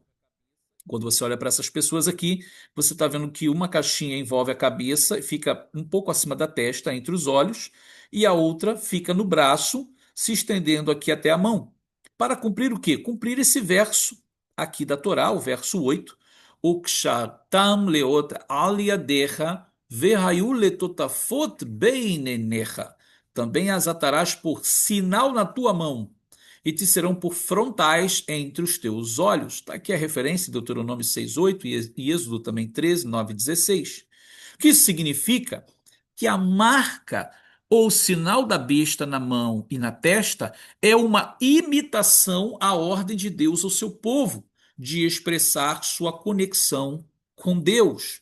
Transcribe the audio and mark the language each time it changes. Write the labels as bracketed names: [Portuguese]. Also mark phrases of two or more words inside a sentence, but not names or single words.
[Portuguese] Quando você olha para essas pessoas aqui, você está vendo que uma caixinha envolve a cabeça e fica um pouco acima da testa, entre os olhos, e a outra fica no braço, se estendendo aqui até a mão. Para cumprir o quê? Cumprir esse verso aqui da Torá, o verso 8. [Hebrew] וקשרתם לאות על ידך והיו לטטפת בין עיניך. [Portuguese] Também as atarás por sinal na tua mão e te serão por frontais entre os teus olhos. Está aqui a referência, Deuteronômio 6:8 e Êxodo também 13:9-16. O que isso significa? Que a marca ou sinal da besta na mão e na testa é uma imitação à ordem de Deus ao seu povo, de expressar sua conexão com Deus.